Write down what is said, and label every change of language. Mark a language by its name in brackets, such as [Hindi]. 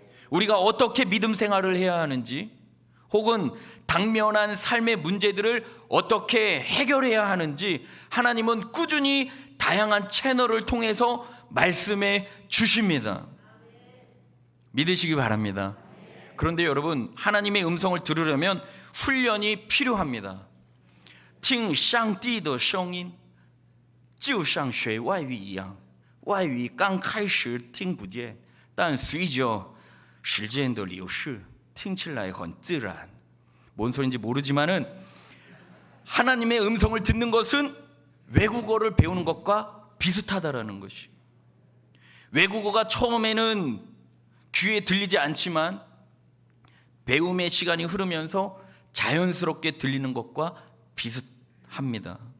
[Korean] 우리가 어떻게 믿음 생활을 해야 하는지, 혹은 당면한 삶의 문제들을 어떻게 해결해야 하는지 하나님은 꾸준히 다양한 채널을 통해서 말씀해 주십니다. 믿으시기 바랍니다. 그런데 여러분, 하나님의 음성을 들으려면 훈련이 필요합니다. [Chinese] 听上帝的声音就像学外语一样，外语刚开始听不见，但随着时间的流逝听起来很自然。 [Korean] 뭔 소리인지 모르지만은 하나님의 음성을 듣는 것은 외국어를 배우는 것과 비슷하다라는 것이. 외국어가 처음에는 귀에 들리지 않지만 배움의 시간이 흐르면서 자연스럽게 들리는 것과 비슷합니다.